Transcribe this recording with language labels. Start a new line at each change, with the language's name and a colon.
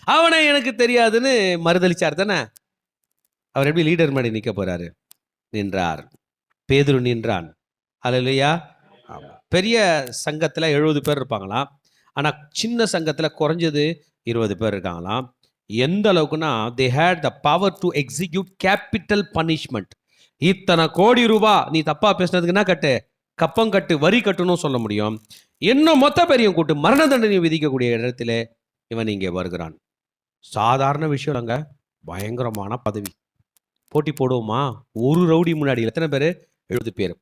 Tamil: அவனை எனக்கு தெரியாதுன்னு மறுதளிச்சார் தானே. அவர் எப்படி லீடர் மாதிரி நிற்க போகிறாரு? நின்றார். பேதுரு நின்றான். அல்லேலூயா. பெரிய சங்கத்தில் 70 பேர் இருப்பாங்களாம். ஆனால் சின்ன சங்கத்தில் குறைஞ்சது 20 பேர் இருக்காங்களாம். எந்த அளவுக்குன்னா,
English: they had the power to execute capital punishment.
Tamil: இத்தனை கோடி ரூபாய் நீ தப்பா பேசினதுக்குன்னா கட்டு, கப்பம் கட்டு, வரி கட்டணும் சொல்ல முடியும். இன்னும் மொத்த பெரியும் கூட்டு மரண தண்டனை விதிக்கக்கூடிய இடத்துல இவன் இங்கே வருகிறான். சாதாரண விஷயம் அங்க, பயங்கரமான பதவி. போட்டி போடுவோமா? ஒரு ரவுடி முன்னாடி எத்தனை பேர்? 70 பேர்.